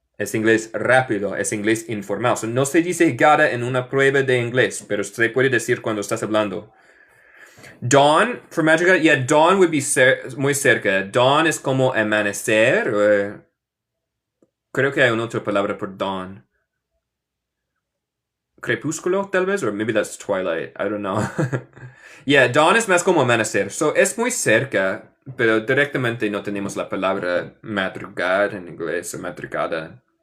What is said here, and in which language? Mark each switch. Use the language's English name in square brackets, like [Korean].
[Spanish] Es inglés rápido, es inglés informal. So no se dice gotta en una prueba de inglés, pero se puede decir cuando estás hablando. [English] Dawn, for madrugada, yeah, dawn would be [Spanish] muy cerca. Dawn es como amanecer. Creo que hay una otra palabra por dawn. Crepúsculo, tal vez, [English] or maybe that's twilight. I don't know. [Spanish] Yeah, dawn es más como amanecer. So es muy cerca, pero directamente no tenemos la palabra madrugar en inglés o madrugada.